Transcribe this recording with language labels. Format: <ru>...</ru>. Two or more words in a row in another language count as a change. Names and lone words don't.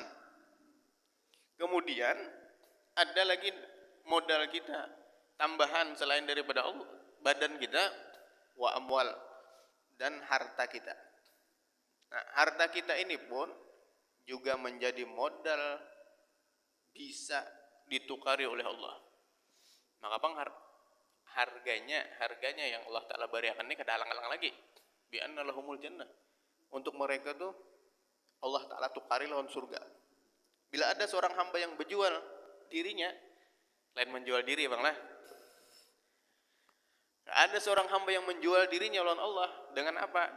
<bjn>Kemudian ada lagi modal kita tambahan selain daripada Allah, badan kita,</bjn> <ar>وأموال,</ar> <bjn>dan harta kita. Nah, harta kita ini pun juga menjadi modal bisa ditukari oleh Allah. Maka bang harganya yang Allah Ta'ala berikan ini kada alang-alang lagi.</bjn> <ar>بأن لهم الجنة.</ar> <bjn>Untuk mereka tuh Allah Ta'ala tukari lawan surga. Bila ada seorang hamba yang berjual dirinya, lain menjual diri bang lah. Ada seorang hamba yang menjual dirinya lawan Allah dengan apa?</bjn>